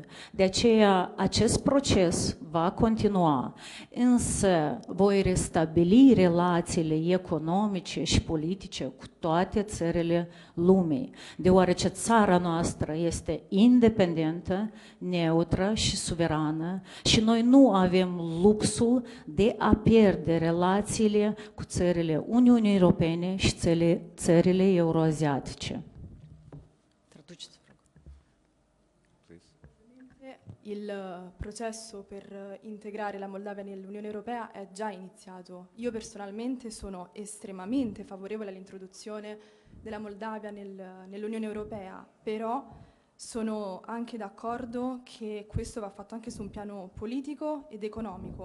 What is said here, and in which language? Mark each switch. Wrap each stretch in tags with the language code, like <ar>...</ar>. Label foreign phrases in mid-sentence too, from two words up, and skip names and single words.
<ro>De aceea, acest proces va continua, însă voi restabili relațiile economice și politice cu toate țările lumii, deoarece țara noastră este independentă, neutră și suverană și noi nu avem luxul de a pierde relațiile cu țările Uniunii Europene și țările euroasiatice. Traduceți, vă rog.</ro> <it>Il processo per integrare la Moldavia nell'Unione Europea è già iniziato. Io personalmente sono estremamente favorevole all'introduzione della Moldavia nell'Unione Europea, però sono anche d'accordo che questo va fatto anche su un piano politico ed economico.</it>